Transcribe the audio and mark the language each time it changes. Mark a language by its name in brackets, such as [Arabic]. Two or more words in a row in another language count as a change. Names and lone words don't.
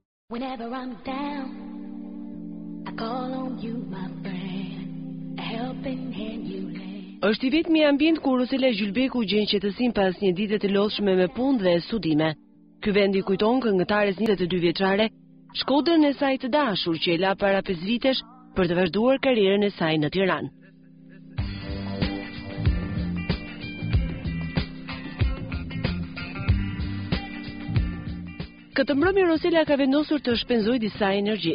[English] Whenever I'm down, I call on you, my friend, a helping hand you lend. [Albanian] Është i vetmi ambient ku Rosela Gjylbeku gjen qetësinë pas një dite të lodhshme me punë dhe studime. Ky vend i kujton këngëtares 22 vjeçare shkodrën e saj të dashur që e la para 5 vitesh për të vazhduar karrierën e saj në Tiranë. Këtë mbrëmje Rosela ka vendosur të shpenzojë disa energji.